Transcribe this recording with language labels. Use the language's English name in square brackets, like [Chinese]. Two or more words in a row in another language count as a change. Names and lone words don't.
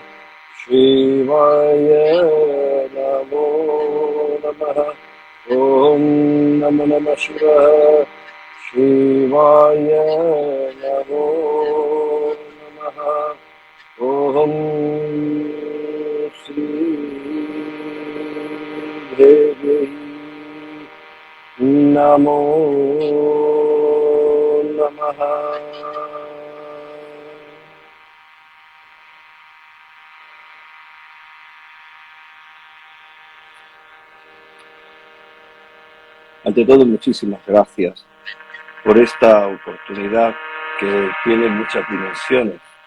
[Sanskrit] शिवाय नमो नमः ॐ नमो नमः शिवाय शिवाय नमो नमः ॐ श्री देवी नमो नमः. [Spanish] Ante todo, muchísimas gracias por esta oportunidad que tiene muchas dimensiones.